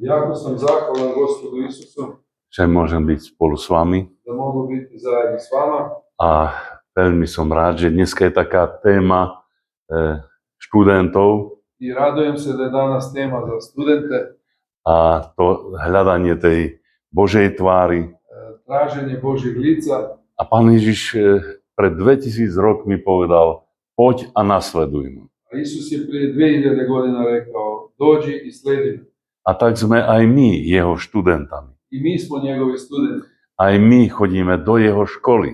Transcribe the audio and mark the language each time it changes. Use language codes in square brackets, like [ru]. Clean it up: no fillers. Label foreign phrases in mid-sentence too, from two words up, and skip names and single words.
[hr] Jako sam zahvalan Gospodu Isusu [sk] že môžem byť spolu s vami [hr] da mogu biti zajedno s vama [sk] a veľmi som rád, že dneska je taká téma študentov [hr] i radujem se da je danas tema za studente, [sk] a to hľadanie tej Božej tvári. [hr] traženje Božjeg lica. [sk] A Pán Ježiš pred 2000 rokmi povedal, poď a nasleduj ma. [hr] A Isus je prije 2000 godina rekao, dođi i sledi me. [sk] A tak sme aj my jeho študentami. [hr] I mi smo njegovi studenti. [sk] Aj my chodíme do jeho školy.